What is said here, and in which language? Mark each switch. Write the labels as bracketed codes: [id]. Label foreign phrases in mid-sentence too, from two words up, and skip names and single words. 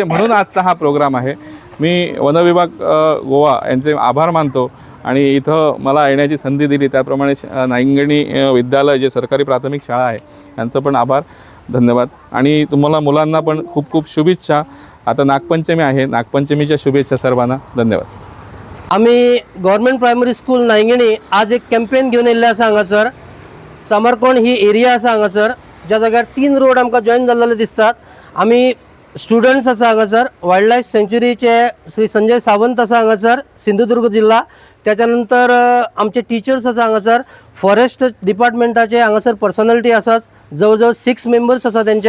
[mr] म्हणून आजचा हा प्रोग्राम आहे. मी वनविभाग गोवा यांचे आभार मानतो आणि इथं मला येण्याची संधी दिली. त्याप्रमाणे नाईंगणी विद्यालय जे सरकारी प्राथमिक शाळा आहे यांचं पण आभार, धन्यवाद. आणि तुम्हाला मुलांना पण खूप खूप शुभेच्छा. आता नागपंचमी आहे, नागपंचमीच्या शुभेच्छा सर्वांना. धन्यवाद. [kok] आम्ही [en] government primary school [kok] नायंगणी आज एक कॅम्पेन घेऊन येयल्ले आसा. हांगासर समरकोंड ही एरिया आसा हांगासर, ज्या जाग्यार 3 रोड आमकां जॉईन जाल्ले दिसतात. आमी स्टुडंट्स आसा हांगासर. [en] wild life [kok] सँच्युरीचे श्री संजय सावंत आसा हांगासर, सिंधुदुर्ग जिल्हा. त्याच्यानंतर आमचे टीचर्स आसा हांगासर. [en] forest departmentache [kok] हांगासर पर्सनॅलिटी आसात, जवळ 6 मेंबर्स आसा तेंचे.